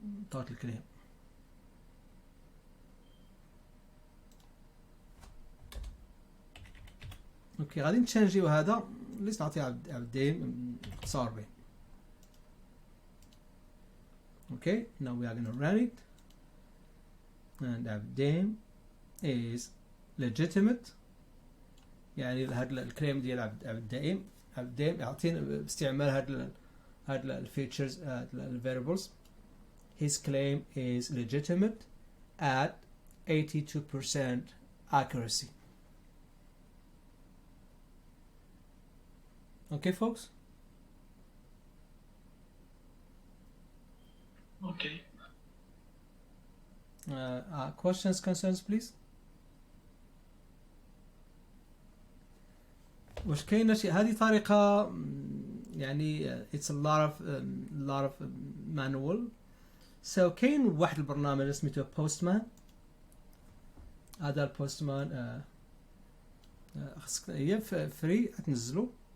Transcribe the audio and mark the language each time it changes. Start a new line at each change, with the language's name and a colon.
English: total claim.
Arabic: اوكي غادي نتشانجيو هذا اللي نعطيه عبد الدايم 49.
English: Okay, now we are going to run it and الدايم is legitimate.
Arabic: يعني هذا الكليم ديال عبد الدايم يعطينا باستعمال هاد الفيتشرز الفاريبلز.
English: His claim is legitimate at 82% accuracy. Okay, folks? Okay. Questions, concerns, please?
Arabic: واش كاينه شي هذه طريقه يعني
English: it's a lot of manual.
Arabic: So كاين واحد البرنامج سميتو بوستمان. هذا البوستمان خصك هي فري تنزلو.